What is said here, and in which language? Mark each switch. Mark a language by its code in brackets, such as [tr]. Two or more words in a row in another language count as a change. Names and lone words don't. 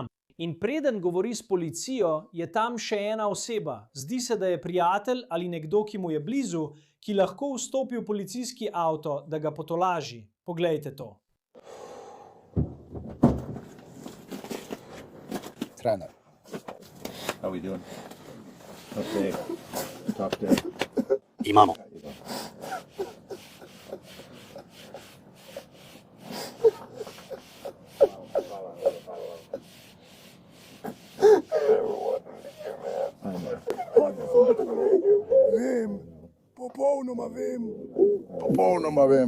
[sl] In preden govori s policijo, je tam še ena oseba. Zdi se, da je prijatelj ali nekdo, ki mu je blizu, ki lahko vstopi v policijski avto, da ga potolaži. Poglejte to. Trener. [en] How we doing? Okay. Top day. [sl] Imamo. Vem, popolnoma vem.